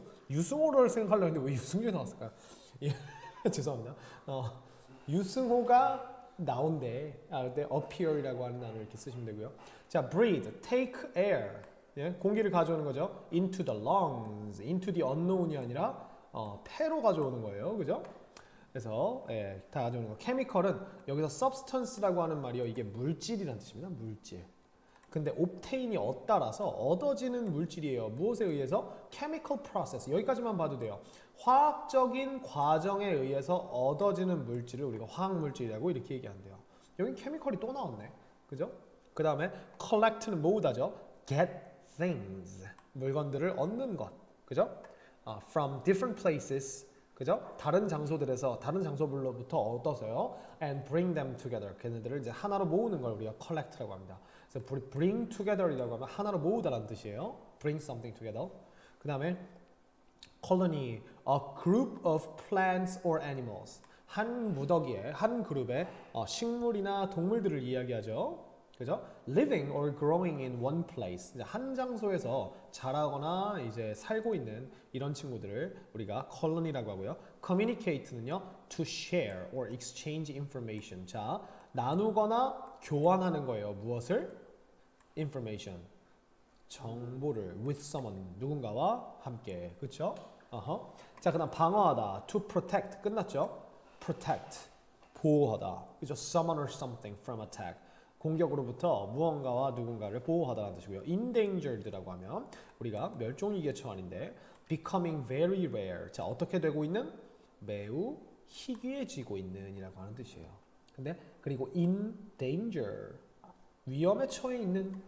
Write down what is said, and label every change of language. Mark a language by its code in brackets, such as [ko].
[ko] 유승호를 생각하려고 했는데 왜 유승준이 나왔을까요? 예, 죄송합니다. 유승호가 나온대. 근데 appear이라고 하는 단어를 이렇게 쓰시면 되고요. 자, [en] breathe, take air. [ko] 예, 공기를 가져오는 거죠. [en] into the lungs, into the unknown [ko] 이 아니라 폐로 가져오는 거예요. 그죠? 그래서 다 가져오는 거. chemical은 여기서 substance라고 하는 말이요. 이게 물질이라는 뜻입니다. 물질. 근데 obtain이 얻다라서 얻어지는 물질이에요. 무엇에 의해서? [en] chemical process. [ko] 여기까지만 봐도 돼요. 화학적인 과정에 의해서 얻어지는 물질을 우리가 화학물질이라고 이렇게 얘기한대요. 여기 chemical이 또 나왔네. 그죠? 그 다음에 collect는 뭐다죠? [en] get things. [ko] 물건들을 얻는 것. 그죠? [en] from different places. 그죠? [ko] 다른 장소들로부터 얻어서요. [en] and bring them together. [ko] 걔네들을 이제 하나로 모으는 걸 우리가 collect라고 합니다. 그래서 [en] bring together [ko] 이라고 하면 하나로 모으다라는 뜻이에요. [en] bring something together. [ko] 그 다음에 [en] colony, a group of plants or animals. [ko] 한 무더기에, 한 그룹의 식물이나 동물들을 이야기하죠. 그죠? [en] living or growing in one place. [ko] 한 장소에서 자라거나 이제 살고 있는 이런 친구들을 우리가 colony라고 하고요. [en] communicate는요, to share or exchange information. [ko] 자, 나누거나 교환하는 거예요. 무엇을? information. 정보를 [en] with someone. [ko] 누군가와 함께. 그렇죠? 자, 그다음 방어하다. [en] to protect. [ko] 끝났죠? protect. 보호하다. 그죠? [en] someone or something from attack. [ko] 공격으로부터 무언가와 누군가를 보호하다라는 뜻이고요. endangered라고 하면 우리가 멸종위기에 처한인데 [en] becoming very rare. [ko] 자, 어떻게 되고 있는? 매우 희귀해지고 있는 이라고 하는 뜻이에요. 근데 그리고 [en] in danger. [ko] 위험에 처해 있는.